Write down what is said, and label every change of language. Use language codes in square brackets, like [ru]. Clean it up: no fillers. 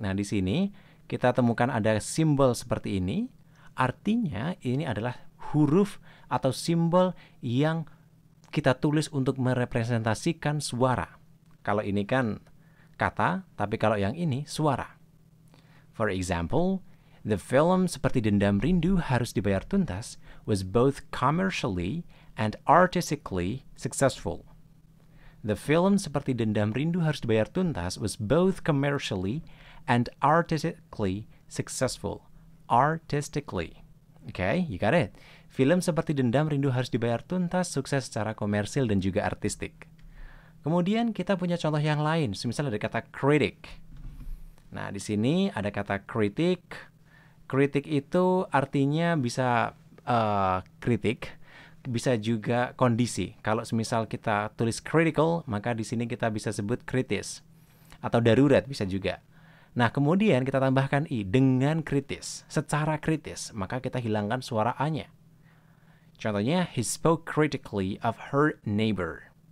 [id] Nah, di sini kita temukan ada simbol seperti ini, artinya ini adalah huruf atau simbol yang kita tulis untuk merepresentasikan suara. Kalau ini kan kata, tapi kalau yang ini suara. [en] For example, the film [id] seperti [en] Dendam Rindu Harus Dibayar Tuntas was both commercially and artistically successful. The film [id] seperti [en] Dendam Rindu Harus Dibayar Tuntas was both commercially and artistically successful. Artistically. Okay, you got it. [id] Film seperti Dendam Rindu Harus Dibayar Tuntas sukses secara komersil dan juga artistik. Kemudian kita punya contoh yang lain, misalnya ada kata critic. Nah, di sini ada kata kritik. Kritik itu artinya bisa kritik, bisa juga kondisi. Kalau semisal kita tulis critical, maka di sini kita bisa sebut kritis. Atau darurat bisa juga. Nah, kemudian kita tambahkan i, dengan kritis, secara kritis, maka kita hilangkan suara a-nya. Contohnya, [en] he spoke critically of her neighbor.